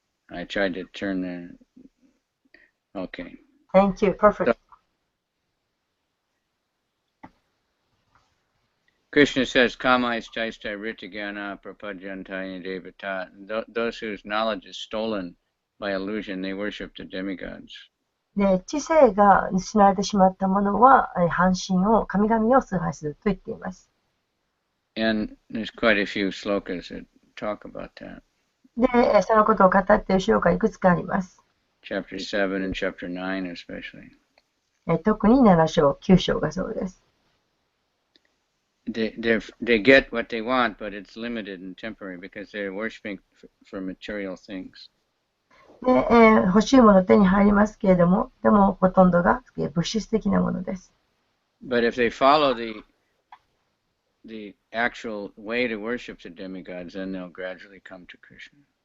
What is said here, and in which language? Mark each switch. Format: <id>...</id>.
<en>I tried to turn the. Okay. Thank you. Perfect. Krishna says,</en> <sa>Kama istaista ritigana prapadyantaya devata.</sa> <en>Those whose knowledge is stolen by illusion, they worship the demigods.</en> <ja>で、知性が失われてしまったものは、半身を、神々を崇拝すると言っています。</ja> <en>And there's quite a few slokas that talk about that.</en> <ja>で、そのことを語っている章がいくつかあります。</ja> <en>Chapter 7 and chapter 9 especially.</en> <ja>特に7章、9章がそうです。</ja> <en>They get what they want, but it's limited and temporary because they're worshiping for material things.</en> <ja>で、欲しいもの手に入りますけれども、でもほとんどが物質的なものです。</ja> <en>But if they follow the actual way to worship the demigods, then they'll gradually come to Krishna.</en>